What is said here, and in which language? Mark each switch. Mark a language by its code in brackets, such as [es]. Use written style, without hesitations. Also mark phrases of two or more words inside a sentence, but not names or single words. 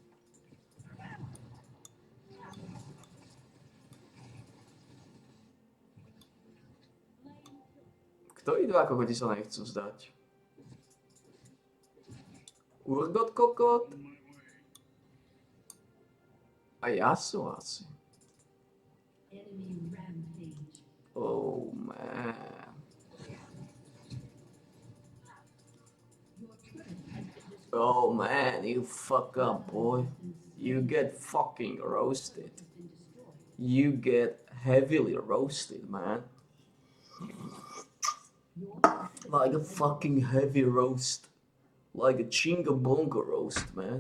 [sk] Ktorí dva kokoti sa nechcú zdať? Urgot kokot? A ja som asi. [en] Enemy rampage. Oh man. Your turret has been destroyed. Oh man, you fuck up, boy. You get fucking roasted. Has been destroyed. You get heavily roasted, man. Your Like a fucking heavy roast. Like a chinga bongo roast, man.